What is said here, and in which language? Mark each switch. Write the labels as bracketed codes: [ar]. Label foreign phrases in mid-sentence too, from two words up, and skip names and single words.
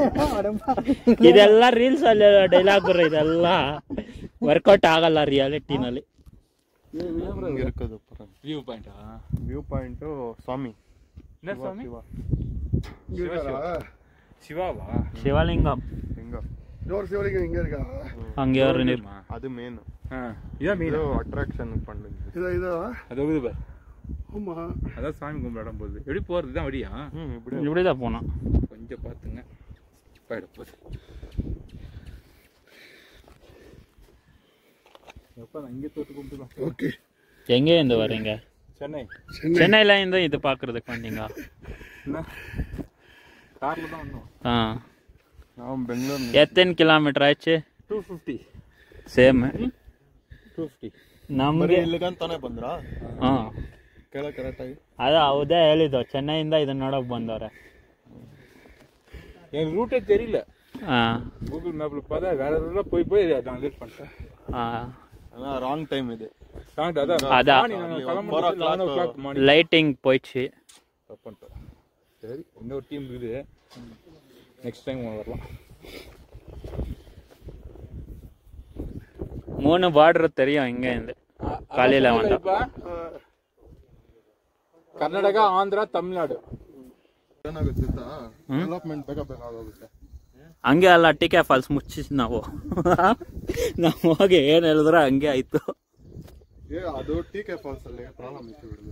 [kn] ಇದೆಲ್ಲ ರೀಲ್ಸ್ ಅಲ್ಲಿ ಡೈಲಾಗ್ ಗುರು, ಇದೆಲ್ಲ ವರ್ಕೌಟ್ ಆಗಲ್ಲ ರಿಯಾಲಿಟಿನಲ್ಲಿ. [en] view point [kn] ಸ್ವಾಮಿ ಶಿವಲಿಂಗಂ ಹಂಗೆ ಅವ್ರ ಅದು ಮೇನ್ [ta] அட்ராக்ஷன் பண்ணுங்க. அது இது ஆமா அதான் சாமி கும்பிடாம போகுது. எப்படி போறது தான் வழியா? இப்படிதான் போனோம். கொஞ்சம் பாத்துங்க. போயிட போகுது. எப்ப இங்க தோட்டு கும்பிடலாம். ஓகே. எங்க இருந்து வரீங்க? சென்னை. சென்னையில இருந்து இது பாக்குறதுக்கு வந்தீங்க? என்ன கார்ல தான் வந்தோம். [kn] ನಾವು ಬೆಂಗಳೂರು. ಎತ್ತೇನು ಕಿಲೋಮೀಟರ್ ಆಯ್ತು? 250. ಸೇಮ್ 250. ನಮ್ಗೆ ಇಲ್ಲಿಗಂತಾನೆ ಬಂದ್ರಾ? ಕೇಳ ಕರೆಕ್ಟಾಗಿ ಅದು ಹೌದೇ ಹೇಳಿದ್ದು. ಚೆನ್ನೈಯಿಂದ ಇದನ್ನ ನೋಡಕ್ ಬಂದವ್ರೆ. [ta] என் ரூட்டே தெரியல. கூகுள் மேப்ல பார்த்தா வேற ஏதோ போய் நான் லேட் பண்ணிட்டேன். [en] wrong time [ta] இது. அதான் லைட்டிங் போயிடுச்சு. பண்ணிட்டேன். சரி, இன்னொரு டீம் இருக்குது, [en] next time [ta] வரலாம். 3 பார்டர் தெரியும் இங்க இருந்து காலையில வந்தா. [kn] ಕರ್ನಾಟಕ, ಆಂಧ್ರ, ತಮಿಳ್ನಾಡು ಏನಾಗುತ್ತೆ ಡೆವಲಪ್ಮೆಂಟ್ ಬೇಕಾಗುತ್ತೆ. ಹಂಗೆ ಅಲ್ಲ, ಟಿಕೆ ಫಾಲ್ಸ್ ಮುಚ್ಚಿ ನಾವು ಹೋಗಿ ಏನ್ ಹೇಳಿದ್ರು ಹಂಗೆ ಆಯ್ತು. ಅದು ಟಿಕೆ ಫಾಲ್ಸ್ ಅಲ್ಲಿ ಪ್ರಾಬ್ಲಮ್ ಇತ್ತು ಬಿಡುದು.